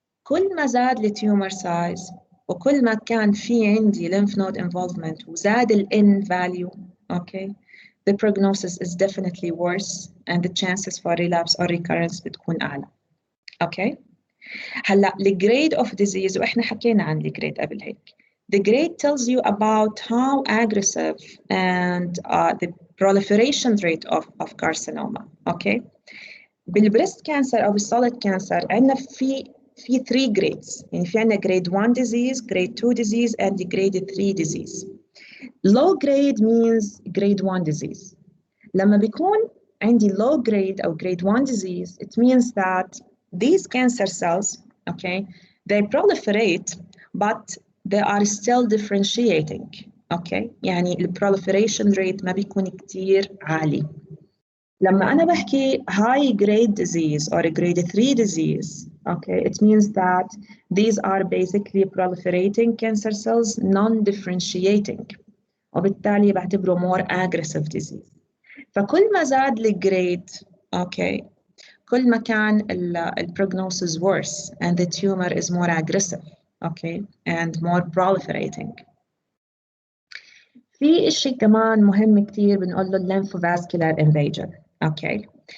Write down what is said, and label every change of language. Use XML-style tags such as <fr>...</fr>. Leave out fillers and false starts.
<ar>كل ما زاد التيومر</ar> <en>size</en> <ar>وكل ما كان في عندي</ar> <en>lymph node involvement وزاد ال N value, okay, the prognosis is definitely worse and the chances for relapse or recurrence</en> <ar>بتكون أعلى.</ar> <en>Okay.</en> <ar>هلا</ar> <en>the grade of disease</en> <ar>وإحنا حكينا عن the grade قبل هيك.</ar> <en>The grade tells you about how aggressive and the proliferation rate of carcinoma. Okay.</en> <ar>بالبريست كانسر أو بالsolid cancer عندنا في 3 grades. يعني في عندنا</ar> <en>grade 1 disease, grade 2 disease and grade 3 disease. Low grade means grade 1 disease.</en> <ar>لما بيكون عندي</ar> <en>low grade أو grade 1 disease, it means that these cancer cells, okay, they proliferate, but they are still differentiating, okay?</en> <ar>يعني</ar> <en>the proliferation rate</en> <ar>ما بيكون كتير عالي. لما أنا بحكي</ar> <en>high grade disease or grade 3 disease, okay, it means that these are basically proliferating cancer cells, non-differentiating.</en> <ar>وبالتالي بعتبره</ar> <en>more aggressive disease.</en> <ar>فكل ما زاد الجريد</ar> <en>okay</en> <ar>كل ما كان</ar> <en>prognosis worse and the tumor is more aggressive, okay, and more proliferating.</en> <ar>في شيء كمان مهم كتير بنقول له lymphovascular invasion, okay.</ar>